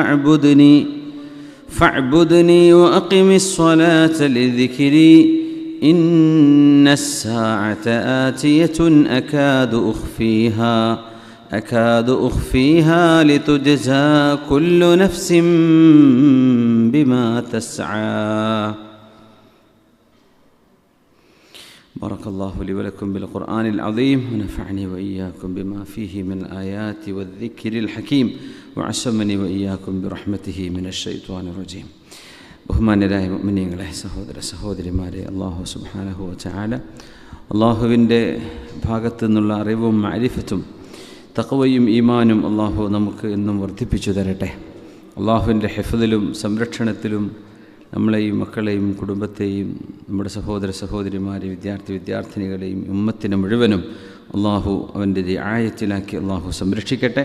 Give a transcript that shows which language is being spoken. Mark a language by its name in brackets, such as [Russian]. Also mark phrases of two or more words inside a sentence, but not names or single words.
[Arabic] فاعبدني وأقم الصلاة لذكري إن الساعة آتية أكاد أخفيها لتجزى كل نفس بما تسعى. بارك الله لي ولكم بالقرآن العظيم ونفعني وإياكم بما فيه من الآيات والذكر الحكيم وعصمني وإياكم برحمته من الشيطان الرجيم. [Malayalam] ബഹുമാന്യരായ മുഅ്മിനീങ്ങളെ, സഹോദര സഹോദരിമാരെ, അല്ലാഹു [Arabic] سبحانه وتعالى [Malayalam] അല്ലാഹുവിൻ്റെ ഭാഗത്തു നിന്നുള്ള അറിവും മഅരിഫത്തും തഖ്വയും ഈമാനും അല്ലാഹു നമുക്ക് എന്നും വർദ്ധിപ്പിച്ചു തരട്ടെ. അല്ലാഹുവിൻ്റെ ഹിഫ്ളിലും സംരക്ഷണത്തിലും നമ്മളെയും മക്കളെയും കുടുംബത്തെയും നമ്മുടെ സഹോദര സഹോദരിമാരെയും വിദ്യാർത്ഥിനികളെയും ഉമ്മത്തിനെ മുഴുവനും അല്ലാഹു അവൻ്റെ റിആയത്തിലാക്കി അല്ലാഹു സംരക്ഷിക്കട്ടെ.